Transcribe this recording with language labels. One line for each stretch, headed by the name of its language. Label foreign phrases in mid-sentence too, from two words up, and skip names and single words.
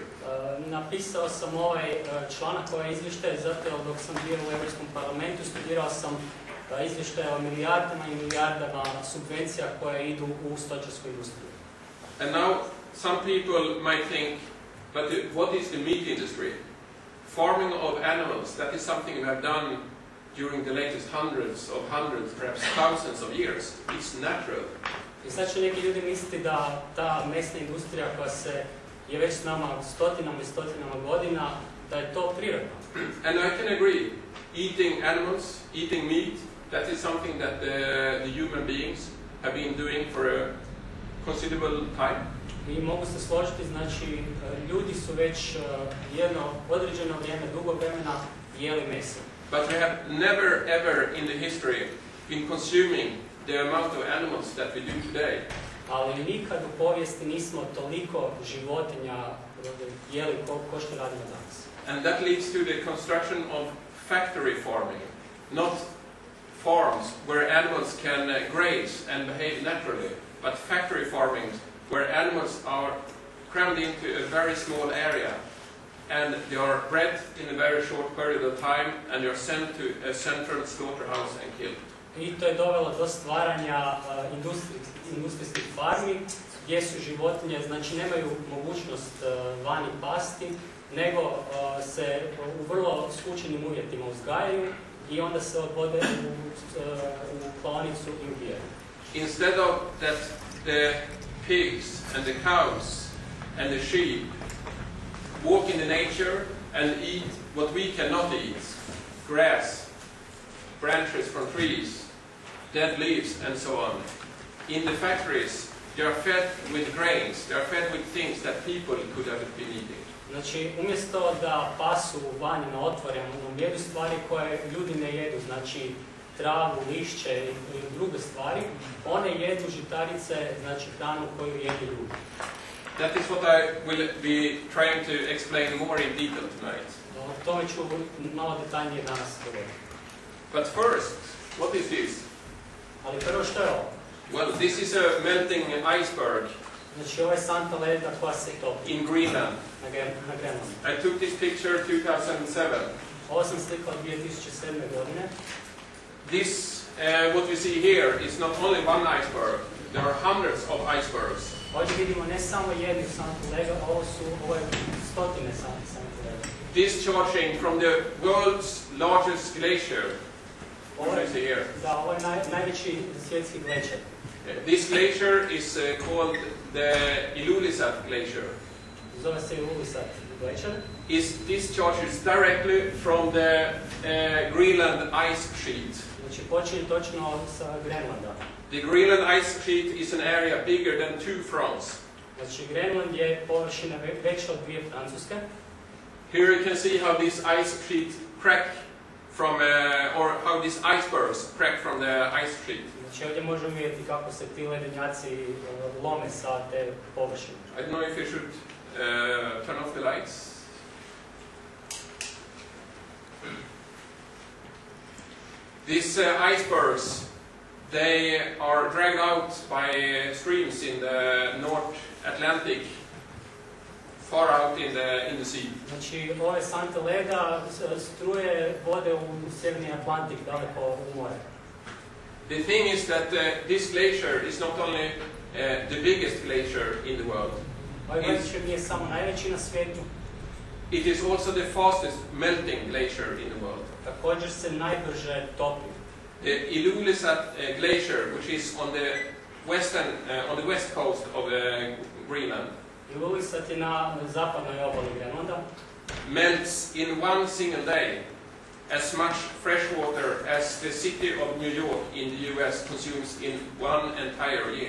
Croatian: Napisao sam ovaj članak, ovaj izvještaj, zato dok sam bio u Europskom parlamentu studirao sam izvještaje o milijardama i milijardama subvencija koje idu u stočarsku industriju.
English: And now some people might think, but what is the meat industry? Farming of animals, that is something we have done during the latest hundreds, perhaps thousands of years. It's natural.
Croatian: I sad će neki ljudi misliti da ta mesna industrija koja je već s nama stotinama i stotinama godina, da je to prirodno.
English: And I can agree. Eating animals, eating meat, that is something that the human beings have been doing for a considerable time.
Croatian: I mogu se složiti, znači ljudi su već jedno određeno vrijeme, dugo vremena jeli meso.
English: But we have never ever in the history been consuming the amount of animals that we do today.
Croatian: Ali nikad u povijesti nismo toliko životinja jeli ko što radimo danas.
English: And that leads to the construction of factory farming, not farms where animals can graze and behave naturally, but factory farming where animals are crammed into a very small area and they are bred in a very short period of time and they are sent to a central slaughterhouse and killed.
Croatian: I to je dovelo do stvaranja industrijskih farmi gdje su životinje, znači nemaju mogućnost vani pasti, nego se u vrlo skučenim uvjetima uzgajaju i onda se odvode u klaonicu i ubijaju.
English: Instead of that, the pigs and the cows and the sheep walk in the nature and eat what we cannot eat, grass, branches from trees, dead leaves and so on. In the factories, they are fed with grains, they are fed with things that people could have been eating.
Croatian: Znači, umjesto da pasu vani na otvorenom, jedu stvari koje ljudi ne jedu, znači travu, lišće i druge stvari, one jedu žitarice, znači hranu koju jedu ljudi.
English: That is what I will be trying to explain more in detail tonight.
Croatian: O tome ću malo detaljnije danas govoriti.
English: But first, what is this?
Croatian: Ali prvo što je ovo?
English: Well, this is a melting iceberg
Croatian: Znači, ovo je santa leda koja se topi
English: in Greenland.
Croatian: na Grenlandu.
English: I took this picture 2007.
Croatian: Ovo sam slikao 2007. godine.
English: This, what we see here, is not only one iceberg. There are hundreds of icebergs.
Croatian: Ovdje vidimo ne samo jednu santu leda, ovo je stotine santu leda.
English: Discharging from the world's largest glacier. What do you see here?
Croatian: Da, ovo je najveći svjetski glečer.
English: This glacier is called the Ilulissat Glacier.
Croatian: Zove se Ilulissat glečer.
English: It discharges directly from the Greenland ice sheet.
Croatian: Znači, počinje točno sa Grenlanda.
English: The Greenland ice sheet is an area bigger than 2 France.
Croatian: Znači, Grenland je površina veća od 2 Francuske.
English: Here you can see how this ice sheet crack from, or how these icebergs crack from the ice sheet.
Croatian: Znači, ovdje možemo vidjeti kako se ti ledenjaci lome sa te površine.
English: I don't know if you should turn off the lights. These icebergs, they are dragged out by streams in the North Atlantic, far out in the sea.
Croatian: Znači, ove sante leda struje vode u Sjeverni Atlantik, daleko u more.
English: The thing is that this glacier is not only the biggest glacier in the world.
Croatian: Ovaj glacier nije samo najveći na svijetu.
English: It is also the fastest melting glacier in the world.
Croatian: Također se najbrže topi.
English: The Ilulissat Glacier, which is on the west coast of Greenland,
Croatian: Ilulissat je na zapadnoj obali Grenlanda.
English: melts in one single day as much fresh water as the city of New York in the US consumes in one entire year.